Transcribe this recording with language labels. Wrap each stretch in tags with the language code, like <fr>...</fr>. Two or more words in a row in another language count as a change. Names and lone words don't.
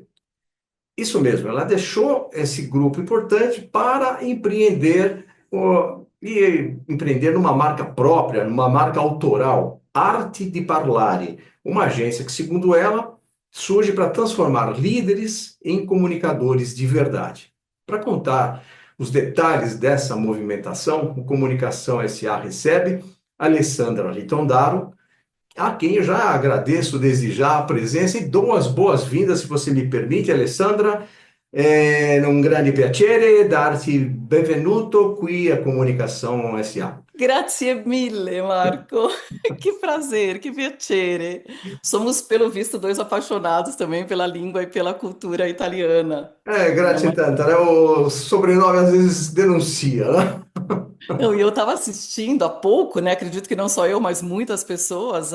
<pt>Isso mesmo, ela deixou esse grupo importante para empreender e empreender numa marca própria, numa marca autoral, Arte di Parlare, uma agência que, segundo ela, surge para transformar líderes em comunicadores de verdade. Para contar os detalhes dessa movimentação, o Comunicação SA recebe Alessandra Litondaro, a quem eu já agradeço desde já a presença e dou as boas-vindas, se você me permite, Alessandra.</pt> <it>È un grande piacere darti benvenuto qui a Comunicação SA. Grazie mille, Marco.</it> <pt>Que prazer, que piacere. Somos, pelo visto, dois apaixonados também pela língua e pela cultura italiana. Né?</pt> <it>Grazie tanto, né?</it> <pt>O sobrenome às vezes denuncia, né? Não, e eu estava assistindo há pouco, né? Acredito que não só eu, mas muitas pessoas,</pt>